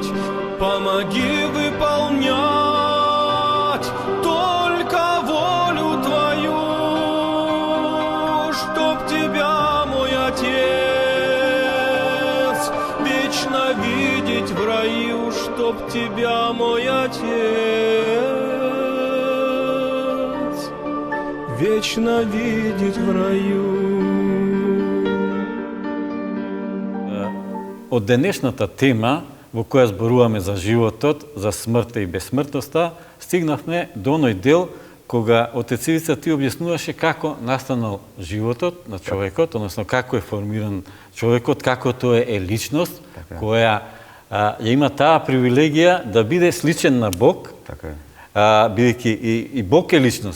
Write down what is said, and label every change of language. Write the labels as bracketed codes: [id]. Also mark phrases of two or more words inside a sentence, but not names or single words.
[ru] Помоги выполнять только волю твою, чтоб тебя, мой Отец, вечно видеть в раю, чтоб тебя, мой Отец, вечно видеть в раю. [mk] Од денешната тема во која зборуваме за животот, за смртта и безсмртноста, стигнавме до оној дел кога Отец Ивица ти објаснуваше како настанал животот на човекот, односно како е формиран човекот, како тоа е личност која ја има таа привилегија да биде сличен на Бог, бидејќи и Бог е личност.